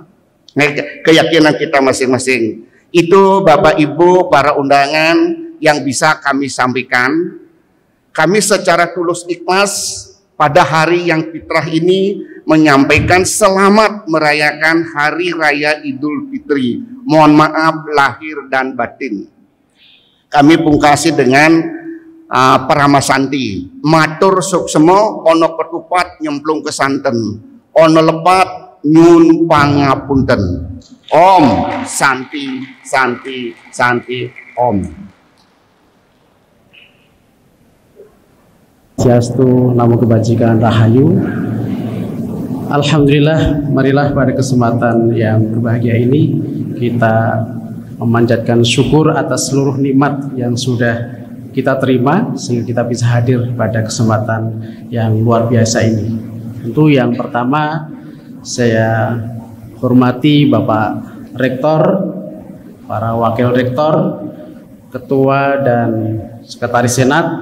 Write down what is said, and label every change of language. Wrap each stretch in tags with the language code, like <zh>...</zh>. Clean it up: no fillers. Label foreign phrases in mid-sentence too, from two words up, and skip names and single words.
<id>Keyakinan kita masing-masing. Itu Bapak Ibu para undangan yang bisa kami sampaikan. Kami secara tulus ikhlas pada hari yang fitrah ini menyampaikan selamat merayakan Hari Raya Idul Fitri. Mohon maaf lahir dan batin. Kami pungkasi dengan Paramasanti.</id> <jv>Matur suksemo ono ketupat nyemplung ke santen. Ono lepat nyun pangapunten.</jv> <sa>Om Santi Santi Santi Om.</sa> <id>Swastiastu, Namo Kebajikan Rahayu. Alhamdulillah, marilah pada kesempatan yang berbahagia ini kita memanjatkan syukur atas seluruh nikmat yang sudah kita terima sehingga kita bisa hadir pada kesempatan yang luar biasa ini. Tentu yang pertama saya hormati Bapak Rektor, para Wakil Rektor, Ketua dan Sekretaris Senat,</id>